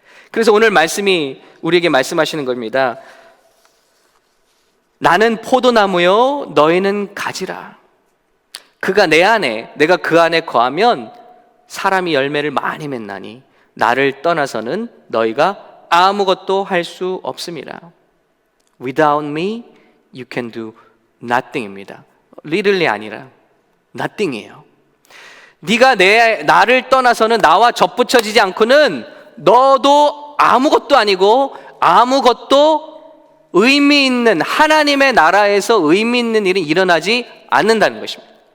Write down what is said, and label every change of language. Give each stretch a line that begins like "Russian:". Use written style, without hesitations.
Korean: 그래서 오늘 말씀이 우리에게 말씀하시는 겁니다. 나는 포도나무요 너희는 가지라. 그가 내 안에, 내가 그 안에 거하면 사람이 열매를 많이 맺나니 나를 떠나서는 너희가 아무것도 할 수 없음이라.
English: Without me you can do nothing입니다.
Korean: literally 아니라 nothing이에요. 네가 나를 떠나서는, 나와 접붙여지지 않고는 너도 아무것도 아니고, 아무것도 의미 있는, 하나님의 나라에서 의미 있는 일이 일어나지 않는다는 것입니다.